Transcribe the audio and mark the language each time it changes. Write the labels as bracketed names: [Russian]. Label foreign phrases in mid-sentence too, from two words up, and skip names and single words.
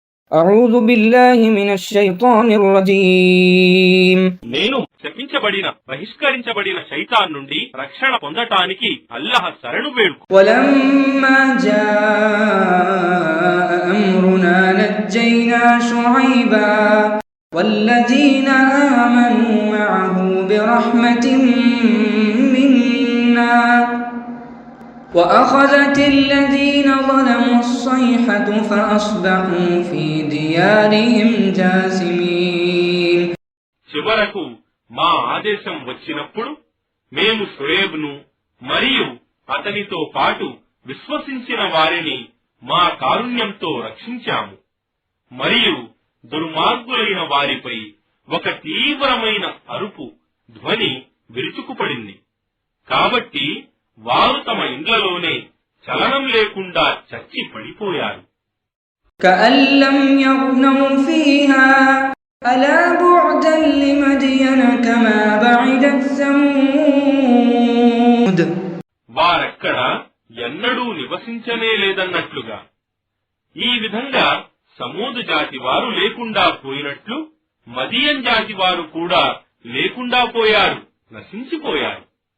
[Arabic] أعوذ بالله من الشيطان الرجيم [Telugu] నేను శపించబడిన బహిష్కరించబడిన శైతాన్ నుండి రక్షణ పొందటానికి అల్లాహ్ శరణు వేడుకు. [Arabic] ولما جاء أمرنا نجينا شعيبا والذين آمنوا معه برحمة منا وأخذت الذين ظلموا الصيحة فأصبحوا في ديارهم جاثمين. [Telugu] చివరకు మా ఆదేశం వచ్చినప్పుడు మేము షుయైబ్ను మరియు అతనితో పాటు విశ్వసించిన వారిని మా కారుణ్యంతో రక్షించాము మరియు దుర్మార్గులైన వారిపై ఒక తీవ్రమైన అరుపు ధ్వని విరుచుకుపడింది. కాబట్టి వారు తమ ఇండ్లలోనే చలనం లేకుండా చచ్చి పడిపోయారు. [Arabic] كأن لم يغنوا فيها ألا بعدا لمدين كما بعدت ثمود. [Telugu] వారక్కడ ఎన్నడూ నివసించనే లేదన్నట్లుగా ఈ విధంగా సమూదు జాతి వారు లేకుండా పోయినట్లు మదియన్ జాతి వారు కూడా లేకుండా పోయారు, నశించిపోయారు.